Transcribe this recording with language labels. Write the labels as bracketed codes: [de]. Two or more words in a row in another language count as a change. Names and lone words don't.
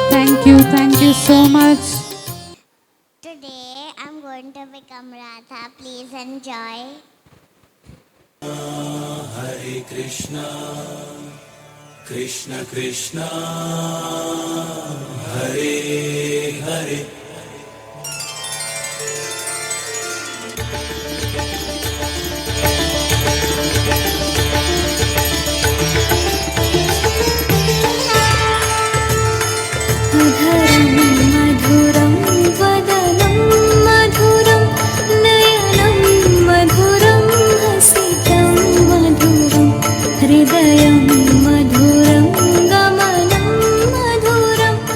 [en] Thank you so much. Today I'm going to become Radha. Please enjoy. Hare Krishna, Krishna Krishna, Hare Hare. [sa] मधुरं वदनं मधुरं नयनं मधुरं हसितं मधुरं हृदयं मधुरं गमनं मधुरं